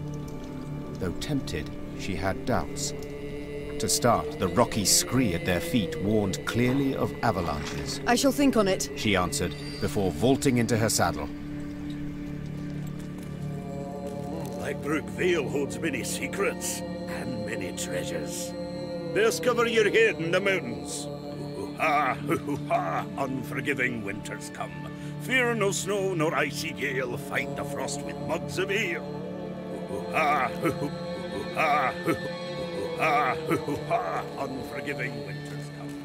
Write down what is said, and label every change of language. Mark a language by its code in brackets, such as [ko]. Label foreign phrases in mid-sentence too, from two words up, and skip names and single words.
[en] Though tempted, she had doubts. To start, the rocky scree at their feet warned clearly of avalanches. I shall think on it, she answered, before vaulting into her saddle. Like Brook Vale holds many secrets and many treasures. Discover your head in the mountains. Hoo-ha, unforgiving winters come. Fear no snow nor icy gale, fight the frost with mugs of ale. Hoo-ha, hoo-ha, hoo-ha, hoo-ha, unforgiving winters come.